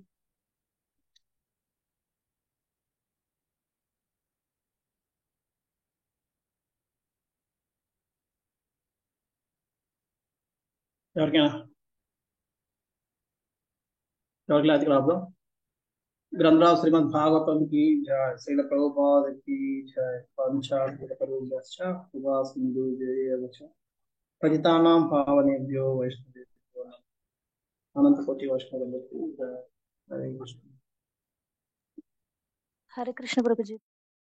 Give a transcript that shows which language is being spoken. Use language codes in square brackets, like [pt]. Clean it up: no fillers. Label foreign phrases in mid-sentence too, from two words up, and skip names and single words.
[te] ఎవరికైనా అది ప్రాబ్లం. [sa] గ్రంథరాజ్ శ్రీమద్ భాగవతం కి జయ, శ్రీల ప్రభుపాద కి జయ, పంచాశ సింధు జయ పతితానాం పావనేభ్యో వైష్ణవేభ్యో [te] అనంత కోటి వైష్ణవులకు జయ. హరే కృష్ణ. హరే కృష్ణ ప్రభుజీ.